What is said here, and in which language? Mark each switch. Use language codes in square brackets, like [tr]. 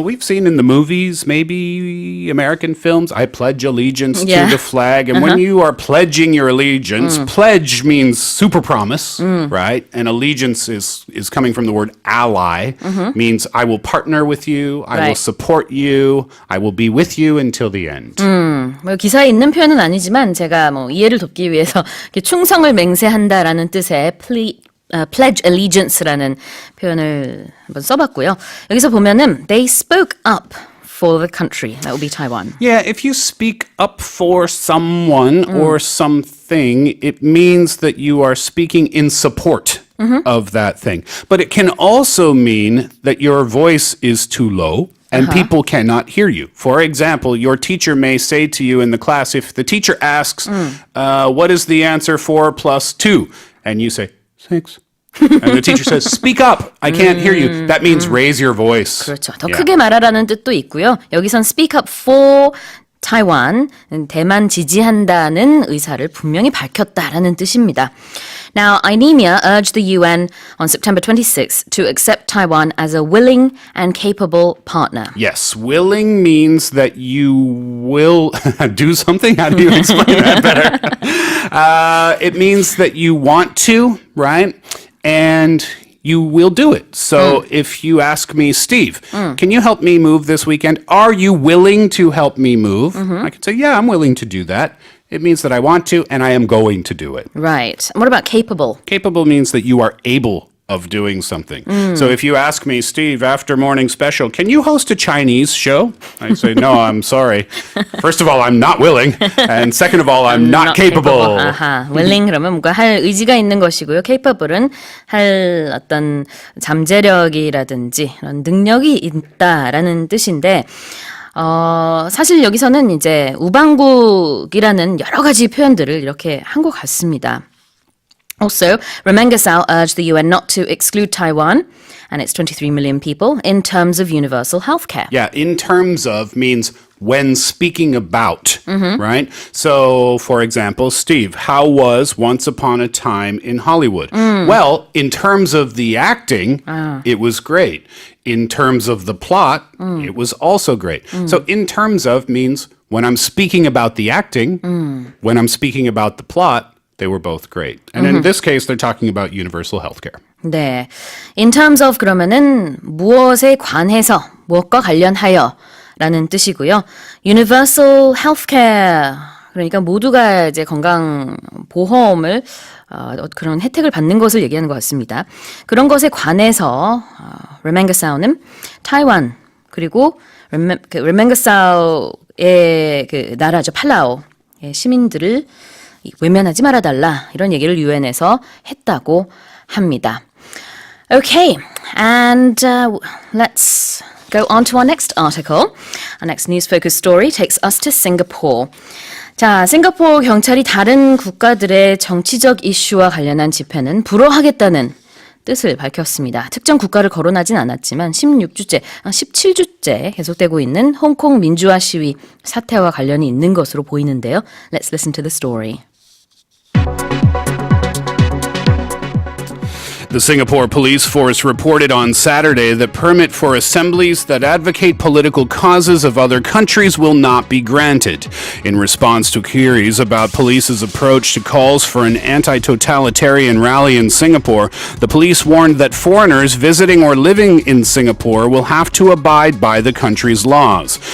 [en] We've seen in the movies, maybe American films, I pledge allegiance to the flag. And when you are pledging your allegiance, pledge means super promise, right? And allegiance is coming from the word ally, means I will partner with you, I will support you, I will be with you until the end. [ko] 뭐 기사에 있는 표현은 아니지만 제가 뭐 이해를 돕기 위해서 충성을 맹세한다라는 뜻의 [en] pledge allegiance [ko] 라는 표현을 한번 써봤고요. 여기서 보면은 [en] they spoke up for the country. That would be Taiwan. Yeah, if you speak up for someone or something, it means that you are speaking in support of that thing. But it can also mean that your voice is too low and people cannot hear you. For example, your teacher may say to you in the class, if the teacher asks, what is the answer 4 plus 2? And you say, 6. And the teacher says, speak up. I can't hear you. That means raise your voice. [ko] 그렇죠. 더 크게 말하라는 뜻도 있고요. 여기선 [en] speak up for Taiwan, [ko] 대만 지지한다는 의사를 분명히 밝혔다라는 뜻입니다. [en] Now, Anemia urged the UN on September 26 to accept Taiwan as a willing and capable partner. Yes, willing means that you will do something. How do you explain that better? It means that you want to, right? And you will do it. So if you ask me, Steve, can you help me move this weekend? Are you willing to help me move? I can say, yeah, I'm willing to do that. It means that I want to and I am going to do it. Right. What about capable? Capable means that you are able of doing something. So if you ask me, Steve, after Morning Special, can you host a Chinese show? I say, no, I'm sorry. First of all, I'm not willing. And second of all, I'm not capable. [ko] 아하, willing 그러면 뭔가 할 의지가 있는 것이고요. capable은 할 어떤 잠재력이라든지 그런 능력이 있다라는 뜻인데 사실 여기서는 이제 우방국이라는 여러 가지 표현들을 이렇게 한 것 같습니다. [en] Also, Remengesau urged the UN not to exclude Taiwan and its 23 million people in terms of universal health care. Yeah, in terms of means when speaking about, right? So, for example, Steve, how was Once Upon a Time in Hollywood? Well, in terms of the acting, it was great. In terms of the plot, it was also great. So, in terms of means when I'm speaking about the acting, when I'm speaking about the plot, they were both great. And in this case, they're talking about universal healthcare. [ko] 네. [en] In terms of [ko] 그러면은 무엇에 관해서, 무엇과 관련하여 라는 뜻이고요. [en] Universal healthcare. [ko] 그러니까 모두가 이제 건강 보험을 그런 혜택을 받는 것을 얘기하는 것 같습니다. 그런 것에 관해서 Remengesau는 타이완 그리고 Remengesau의 그 나라죠. 팔라오의 시민들을 외면하지 말아달라 이런 얘기를 유엔에서 했다고 합니다. [en] Okay, and let's go on to our next article. Our next news focus story takes us to Singapore. [ko] 자, 싱가포르 경찰이 다른 국가들의 정치적 이슈와 관련한 집회는 불허하겠다는 뜻을 밝혔습니다. 특정 국가를 거론하진 않았지만 17주째 계속되고 있는 홍콩 민주화 시위 사태와 관련이 있는 것으로 보이는데요. [en] Let's listen to the story. The Singapore police force reported on Saturday that permit for assemblies that advocate political causes of other countries will not be granted. In response to queries about police's approach to calls for an anti-totalitarian rally in Singapore, the police warned that foreigners visiting or living in Singapore will have to abide by the country's laws.